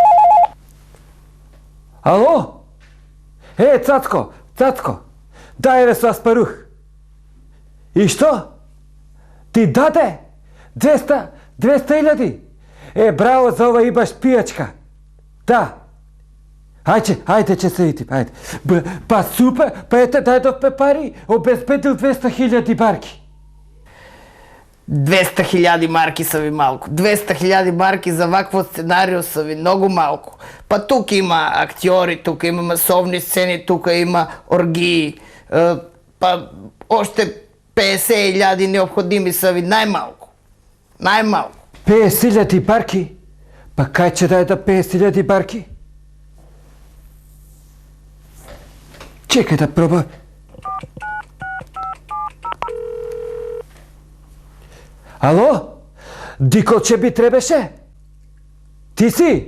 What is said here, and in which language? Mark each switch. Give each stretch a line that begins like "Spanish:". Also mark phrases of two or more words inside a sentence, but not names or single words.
Macedonian: Ало? Цацко, дај ме со аспарух. И што? Ти даде? 200.000? Браво, за ова имаш пијачка. Да. Ајде, че се видим, ајде. Па супер, па ете дајдовме пари, обезбедил 200.000 марки.
Bulgarian: 200.000 марки са ви малко. 200.000 марки за вакво сценарио са ви много малко. Па тук има актьори, тук има масовни сцени, тук има оргии. Па още 50.000 необходими са ви най-малко. 50.000 марки?
Macedonian: Па кај че дајда 50.000 марки? Чекај да пробам. Ало? Диколче би требеше? Ти си?